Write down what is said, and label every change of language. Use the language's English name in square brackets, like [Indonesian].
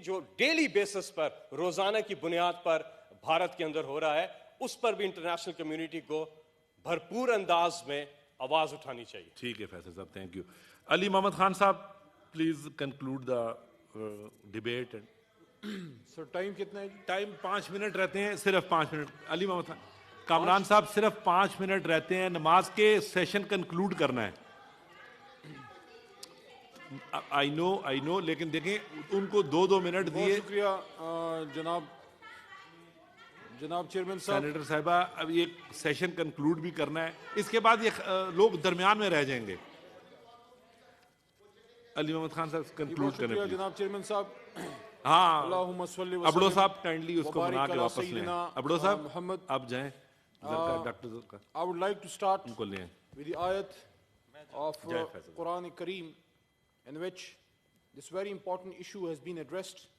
[Urdu] جو daily basis پر, روزانہ کی بنیاد پر بھارت کے اندر ہو رہا ہے, اس پر بھی انٹرنیشنل کمیونٹی کو بھرپور انداز میں آواز اٹھانی چاہیے. ٹھیک ہے فیصل صاحب, [English] Thank you. [Urdu] علی محمد خان صاحب, [English] Please conclude the debate. [Urdu] Sir time کتنا ہے؟ ٹائم 5 منٹ رہتے ہیں, صرف 5 منٹ. علی محمد خان, کامران صاحب صرف 5 منٹ رہتے ہیں, نماز کے سیشن کنکلوڈ کرنا ہے. [English] I know, [Urdu] لیکن دیکھیں ان کو 2 منٹ دیے. شکریہ جناب چیئرمین صاحب. سینیٹر صاحبہ, اب یہ سیشن کنکلوڈ بھی کرنا ہے, اس کے بعد یہ لوگ درمیان میں رہ جائیں گے. علی محمد خان صاحب کنکلوڈ کریں. شکریہ جناب چیئرمین صاحب. ہاں, [Arabic] اللہم صلی وسلم. [Urdu] ابڑو صاحب کائنڈلی اس کو بنا کے واپس لیں. ابڑو صاحب محمد, آپ جائیں. ڈاکٹر کا [English] I would like to start [Urdu] ان کو لیں [English] with the ayat of Quran Kareem in which this very important issue has been addressed.